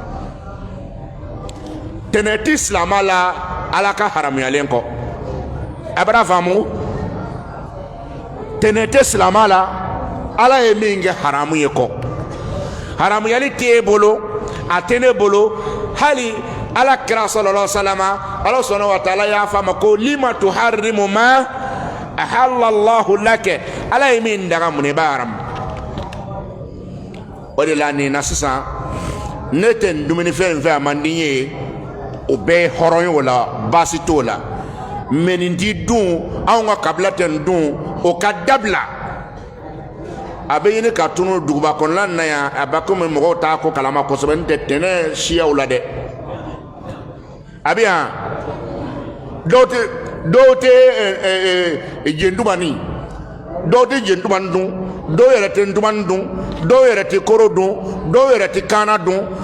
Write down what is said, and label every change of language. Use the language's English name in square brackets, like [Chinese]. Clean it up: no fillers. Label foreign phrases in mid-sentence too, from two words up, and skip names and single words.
[Bambara] tɛnɛ ti silama la ala ka haramuyalen kɔ a bɛna faamu tɛnɛ tɛ silama la ala ye min kɛ haramu ye kɔ haramuyali t'e bolo a tɛ ne bolo hali ala kira [Arabic] صلى الله عليه وسلم [Bambara] ala [Arabic] سبحانه وتعالى [Bambara] y'a fɔ a ma ko [Arabic] لم تحرم ما أحل الله لك [Bambara] ala ye min daga mun i b'a haramu o de la nin na sisan ne tɛ nin dumunifɛn in fɛ a man di n ye o bɛɛ ye hɔrɔn ye o la baasi t'o la mɛ nin ti dun anw ka kabila tɛ nin dun o ka dabila a bɛ ɲini ka tunu duguba kɔnɔna na yan a bɛ komi mɔgɔw t'a ko kalama kosɛbɛ n tɛ tɛnɛ siyaw la dɛ a bɛ yan dɔw tɛ jɛntumani dɔw tɛ jɛntumani dun dɔw yɛrɛ tɛ ntumani dun dɔw yɛrɛ tɛ koro dun dɔw yɛrɛ tɛ kaana dun